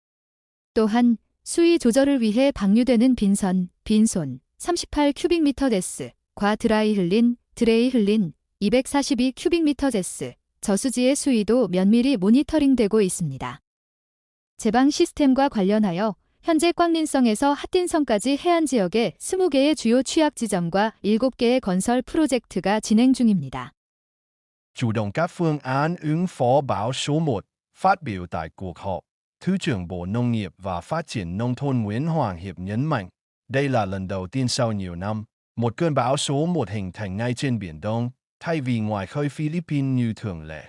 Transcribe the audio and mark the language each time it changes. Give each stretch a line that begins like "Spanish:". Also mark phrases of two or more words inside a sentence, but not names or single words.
Korean: 또한 수위 조절을 위해 방류되는 빈선, 빈손 38큐빅미터 데스과 드레이 흘린 242큐빅미터 데스, 저수지의 수위도 면밀히 모니터링되고 있습니다. 제방 시스템과 관련하여 현재 꽝린성에서 핫딘성까지 해안 지역에 20개의 주요 취약 지점과 7개의 건설 프로젝트가 진행 중입니다.
Vietnamese: Chủ động các phương án ứng phó bão số 1, phát biểu tại cuộc họp, Thứ trưởng Bộ Nông nghiệp và Phát triển Nông thôn Nguyễn Hoàng Hiệp nhấn mạnh, đây là lần đầu tiên sau nhiều năm, một cơn bão số 1 hình thành ngay trên Biển Đông, thay vì ngoài khơi Philippines như thường lệ.